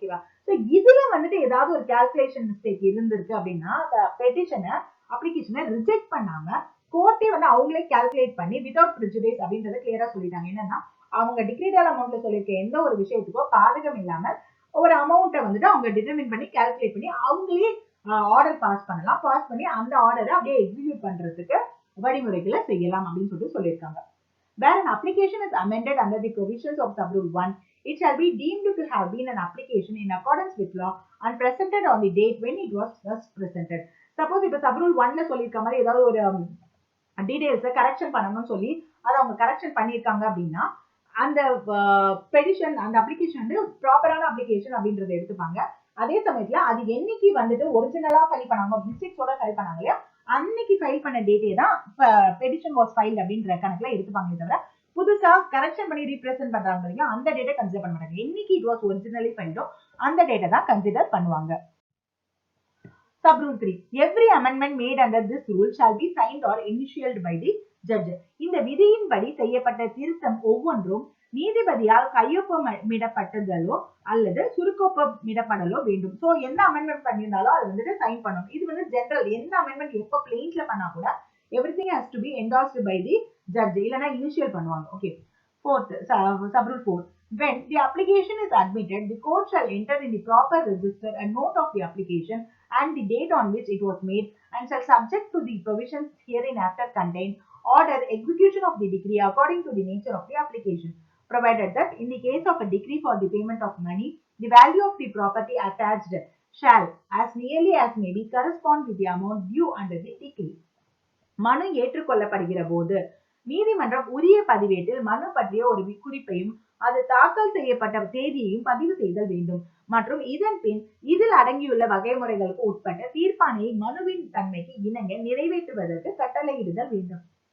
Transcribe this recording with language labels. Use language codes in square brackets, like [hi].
[ta] ஓகேவா, சோ இதுல வந்துட்டு ஏதாவது ஒரு கால்குலேஷன் மிஸ்டேக் இருந்திருக்கு அப்படின்னா பெட்டிஷனை அப்ளிகேஷனை ரிஜெக்ட் பண்ணாம கோர்ட்டே வந்து அவங்களே கால்குலேட் பண்ணி வித்வுட் ப்ரிஜுடைஸ் அப்படின்றத கிளியரா சொல்லிட்டாங்க. என்னன்னா அவங்க டிக்ரீடல் அமௌண்ட்ல சொல்லியிருக்க எந்த ஒரு விஷயத்துக்கோ பாதகம் இல்லாம ஒரு அமௌண்ட்டை வந்துட்டு அவங்க டிட்டர்மின் பண்ணி கால்குலேட் பண்ணி அவங்களே ஆர்டர் பாஸ் பண்ணலாம். பாஸ் பண்ணி அந்த ஆர்டரை அப்படியே எக்ஸிக்யூட் பண்றதுக்கு வழிமுறைகளை செய்யலாம் அப்படின்னு சொல்லிட்டு சொல்லியிருக்காங்க. [en] Where an application is amended under the provisions of sub-rule 1, it shall be deemed to have been an application in accordance with law and presented on the date when it was first presented. [ta] Suppose இப்ப sub-rule 1ல சொல்லியிருக்க மாதிரி ஏதாவது ஒரு டீடைல்ஸை correction பண்ணணும்னு சொல்லி அதை அவங்க correction பண்ணியிருக்காங்க அப்படின்னா அந்த பெடிஷன் அந்த அப்ளிகேஷன் வந்து ப்ராப்பரான அப்ளிகேஷன் அப்படின்றத எடுத்துப்பாங்க. அதே சமயத்துல அது என்னைக்கு வந்துட்டு ஒரிஜினலா ஃபைல் பண்ணாங்க மிஸ்டேக்ஸோட ஃபைல் பண்ணாங்க இல்லையா அன்னைக்கு ஃபைல் பண்ண டேட்டே தான் [en] petition was filed [ta] அப்படின்ற கணக்குல எடுத்துப்பாங்களே தவிர புதுசா கரெக்ஷன் பண்ணி ரீப்ரசென்ட் பண்றாங்க இல்லையா அந்த டேட்டை கன்சிடர் பண்ண மாட்டாங்க. என்னைக்கு [en] it was originally ஃபைல்டோ [ta] அந்த டேட்டை தான் கன்சிடர் பண்ணுவாங்க. [en] Sub-rule 3. Every amendment made under this rule shall be signed or initialed by the judge. [ta] இந்த விதியின்படி செய்யப்பட்ட திருத்தம் ஒவ்வொன்றும் நீதிபதியால் கையொப்பமிடப்பட்டதோ அல்லது சுருக்கொப்பமிடப்படலோ வேண்டும். சோ எந்த அமெண்ட்மெண்ட் பண்ணியிருந்தாலும் அது வந்துட்டு சைன் பண்ணணும். இது வந்து ஜெனரல் எந்த அமெண்ட்மெண்ட் எப்ப பிளெயின்ல பண்ணா கூட [en] everything has to be endorsed by the judge [ta] இல்லனா இனிஷியல் பண்ணுவாங்க. [en] Okay, fourth sub-rule 4. When the application is admitted, the court shall enter in the proper register a note of the application and the date on which it was made and shall subject to the provisions hereinafter contained order execution of the decree according to the nature of the application. provided that in the case of a decree for the payment of money, the value of the property attached shall, as nearly as may be, correspond with the amount due under the decree. [ta] மனு ஏற்றுக்கொள்ளப்படுகிற போது நீதிமன்றம் உரிய பதிவேட்டில் மனு பற்றிய ஒரு குறிப்பையும் அது தாக்கல் செய்யப்பட்ட தேதியையும் பதிவு செய்தல் வேண்டும் மற்றும் இதன் பின் இதில் அடங்கியுள்ள வகைமுறைகளுக்கு உட்பட்ட தீர்ப்பாணையை மனுவின் தன்மைக்கு இணங்க நிறைவேற்றுவதற்கு கட்டளையிடுதல் வேண்டும்.